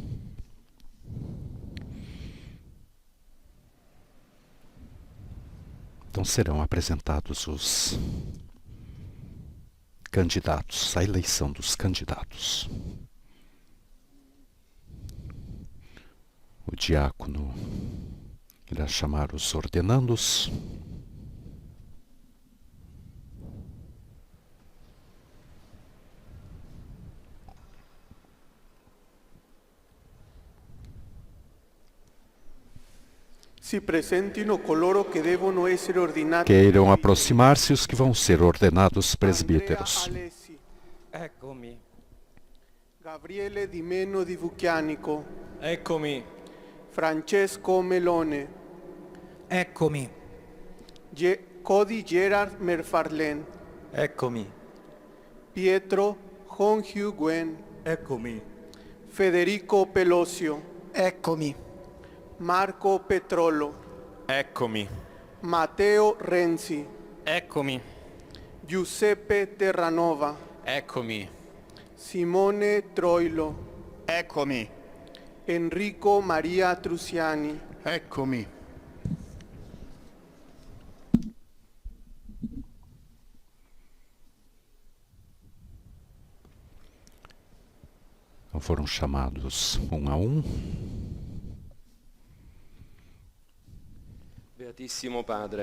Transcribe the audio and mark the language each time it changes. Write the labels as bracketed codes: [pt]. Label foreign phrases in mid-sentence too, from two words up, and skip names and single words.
[pt] Então serão apresentados os candidatos, a eleição dos candidatos. O diácono irá chamar os ordenandos. [it] Si presentino coloro che devono essere ordinati. [pt] Queiram aproximar-se os que vão ser ordenados presbíteros. [it] Eccomi. Gabriele Di Meno di Vucchianico. Eccomi. Francesco Melone. Eccomi. Cody Gerard Merfarlen. Eccomi. Pietro Hong-Hugh Gwen. Eccomi. Federico Pelosio. Eccomi. Marco Petrollo. Eccomi. Matteo Renzi. Eccomi. Giuseppe Terranova. Eccomi. Simone Troilo. Eccomi. Enrico Maria Trusiani. Eccomi. [pt] Foram chamados um a um. [it] Beatissimo Padre.